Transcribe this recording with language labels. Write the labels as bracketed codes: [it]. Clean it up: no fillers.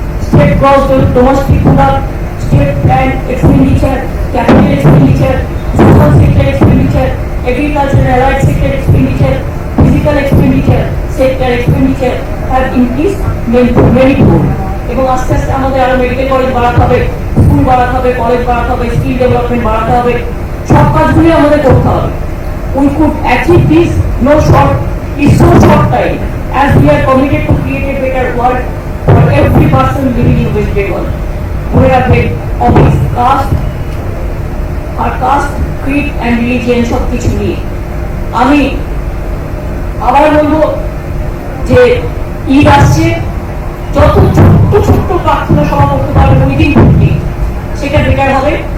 [en] State gross domestic product, state bank expenditure, capital expenditure, social sector expenditure, agriculture and allied sector expenditure, physical expenditure, sector expenditure have increased manifold. [bn] এবং আস্তে আস্তে আমাদের আরো medical college বাড়াতে হবে, school বাড়াতে হবে, কলেজ বাড়াতে হবে, স্কিল ডেভেলপমেন্ট বাড়াতে হবে, সব কাজগুলি আমাদের করতে হবে। [en] We could achieve this in so short time as we are committed to create a better world for every person living in West Bengal. We have made of his caste, creed and religion [bn] সব কিছু নিয়ে আমি আবার বলবো যে ঈদ আসছে, যত ছোট্ট ছোট্ট প্রার্থনা সভা করতে পারবে উইদিন 50 সেটা বেটার হবে।